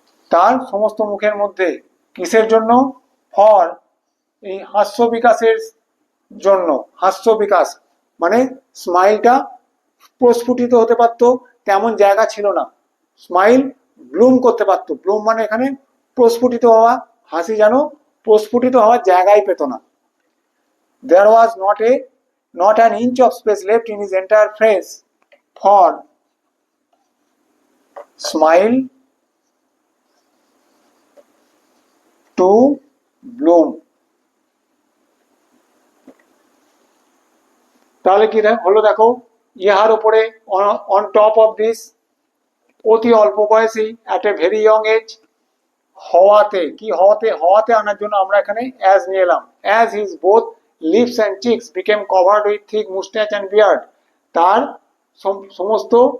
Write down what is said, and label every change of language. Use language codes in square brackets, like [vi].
[bn] তার সমস্ত মুখের মধ্যে, কিসের জন্য, ফর, এই হাস্য বিকাশের জন্য, হাস্য বিকাশ মানে স্মাইলটা প্রস্ফুটিত হতে পারতো তেমন জায়গা ছিল না, স্মাইল ব্লুম করতে পারতো, ব্লুম মানে এখানে প্রস্ফুটিত হওয়া, হাসি যেন প্রস্ফুটিত হওয়ার জায়গায় পেত না। [en] There was not an inch of space left in his entire face for smile to bloom. [bn] তাহলে কি হলো দেখো, ইহার উপরে, [en] on top of this, [bn] অতি অল্প বয়সী, [en] at a very young age, [bn] হওয়াতে, কি হওয়াতে, হওয়াতে আনার জন্য আমরা এখানে অ্যাজ নিয়ে এলাম, [en] as his both lips and cheeks became covered with thick moustache and beard, [bn] তার সমস্ত